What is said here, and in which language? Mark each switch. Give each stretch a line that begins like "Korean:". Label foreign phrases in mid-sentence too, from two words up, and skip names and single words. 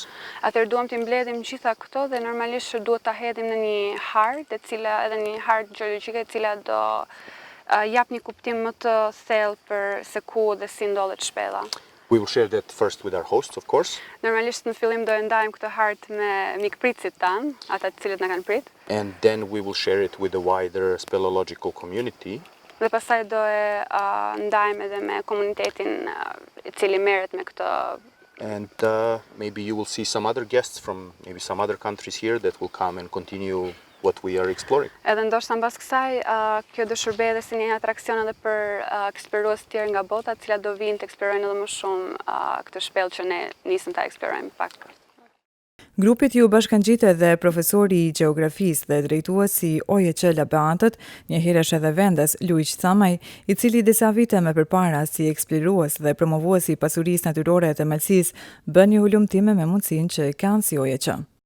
Albanian: Atëherë duam të mbledhim gjitha këto dhe normalisht duhet ta hedhim në një hartë, edhe një hartë gjeologjike e cila do jap një kuptim më të thellë për se ku dhe si ndodhet shpella.
English: We will share that first with our hosts, of course.
Albanian: Normalisht në fillim do e ndajmë këtë hartë me mikpritësit tanë, ata të cilët na kanë prit.
English: And then we will share it with the wider speleological community.
Albanian: Dhe pastaj do e ndajmë edhe me komunitetin I cili merret me këtë.
English: And maybe you will see some other guests from maybe some other countries here that will come and continue what we are exploring.
Albanian: Edhe ndoshta mbas kësaj, kjo do shërbejë edhe si një atraksion edhe për eksplorues të tjerë nga bota, të cilat do vinë të eksplorojnë edhe më shumë këtë shpellë që ne nisëm ta eksplorojmë pak. Grupit ju bashkangjitet edhe profesori I gjeografisë dhe drejtuesi AKTUALE Beatët, njëherësh edhe vendas Luiq Camaj, I cili disa vite më përpara si eksplorues dhe promovues I pasurisë natyrore të Malësisë, bën një hulumtime me mundësinë që kanë si AKTUALE.